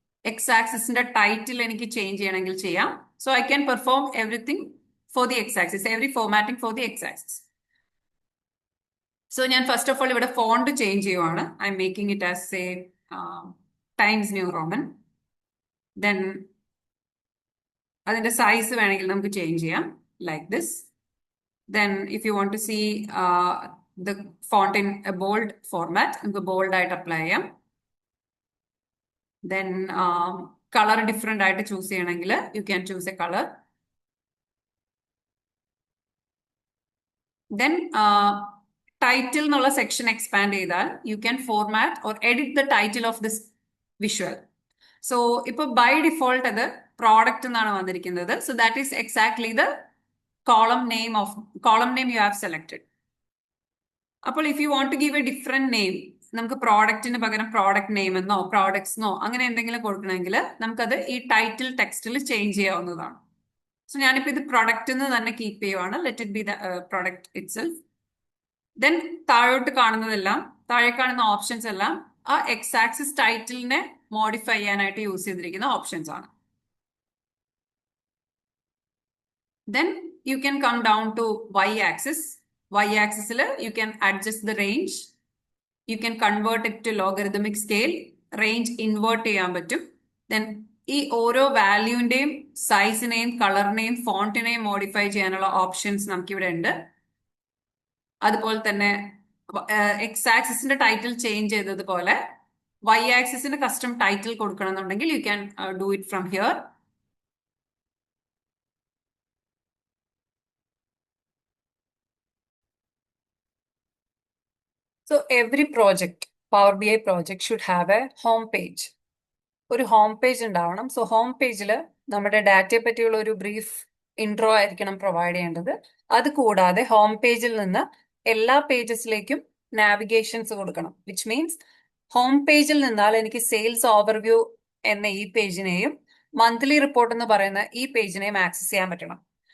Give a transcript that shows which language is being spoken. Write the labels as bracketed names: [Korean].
[Malayalam] X ആക്സിസിന്റെ title എനിക്ക് change ചെയ്യണമെങ്കിൽ ചെയ്യാം. [English] So I can perform everything for the X axis, every formatting for the X axis. [Malayalam] So ഞാൻ first of all ഇവിടെ font change ചെയ്യുവാണ്. [English] I'm making it as a Times New Roman. [Malayalam] Then അതിന്റെ size വേണമെങ്കിൽ നമുക്ക് change ചെയ്യാം, like this. [English] Then if you want to see the font in a bold format, [Malayalam] നമുക്ക് bold ആയിട്ട് apply ചെയ്യാം. Then colour different ആയിട്ട് choose ചെയ്യണമെങ്കിൽ [English] You can choose a colour. Then [Malayalam] title എന്നുള്ള സെക്ഷൻ എക്സ്പാൻഡ് ചെയ്താൽ [English] You can format or edit the title of this visual. [Malayalam] So ഇപ്പൊ by default അത് product എന്നാണ് വന്നിരിക്കുന്നത്. [English] So that is exactly the column name you have selected. [Malayalam] അപ്പോൾ [English] if you want to give a different name, [Malayalam] നമുക്ക് പ്രോഡക്റ്റിന് പകരം product name എന്നോ products എന്നോ അങ്ങനെ എന്തെങ്കിലും കൊടുക്കണമെങ്കിൽ നമുക്കത് ഈ ടൈറ്റിൽ ടെക്സ്റ്റിൽ ചേഞ്ച് ചെയ്യാവുന്നതാണ്. സോ ഞാനിപ്പോൾ ഇത് പ്രൊഡക്റ്റ് എന്ന് തന്നെ കീപ്പ് ചെയ്യുവാണ്. [English] Let it be the product itself. [Malayalam] Then താഴോട്ട് കാണുന്നതെല്ലാം, താഴെ കാണുന്ന ഓപ്ഷൻസ് എല്ലാം ആ എക്സ് ആക്സിസ് ടൈറ്റിലിനെ മോഡിഫൈ ചെയ്യാനായിട്ട് യൂസ് ചെയ്തിരിക്കുന്ന ഓപ്ഷൻസ് ആണ്. [English] Then you can come down to y-axis. Y-axis you can adjust the range. You can convert it to logarithmic scale. [Malayalam] Range invert ചെയ്യാൻ പറ്റും. Then ഈ ഓരോ വാല്യൂന്റെയും സൈസിനെയും കളറിനെയും ഫോണ്ടിനെയും മോഡിഫൈ ചെയ്യാനുള്ള ഓപ്ഷൻസ് നമുക്കിവിടെ ഉണ്ട്. അതുപോലെ തന്നെ എക്സ് ആക്സിസിന്റെ ടൈറ്റിൽ ചേഞ്ച് ചെയ്തതുപോലെ Y ആക്സിസിന് custom title കൊടുക്കണമെന്നുണ്ടെങ്കിൽ [English] You can do it from here. So every project, Power BI project should have a home page. [Malayalam] ഒരു ഹോം പേജ് ഉണ്ടാവണം. സോ ഹോം പേജിൽ നമ്മുടെ ഡാറ്റയെ പറ്റിയുള്ള ഒരു ബ്രീഫ് ഇൻട്രോ ആയിരിക്കണം പ്രൊവൈഡ് ചെയ്യേണ്ടത്. അത് കൂടാതെ ഹോം പേജിൽ നിന്ന് എല്ലാ പേജസിലേക്കും നാവിഗേഷൻസ് കൊടുക്കണം. വിച്ച് മീൻസ് ഹോം പേജിൽ നിന്നാൽ എനിക്ക് സെയിൽസ് ഓവർവ്യൂ എന്ന ഈ പേജിനെയും മന്ത്ലി റിപ്പോർട്ട് എന്ന് പറയുന്ന ഈ പേജിനെയും ആക്സസ് ചെയ്യാൻ പറ്റണം.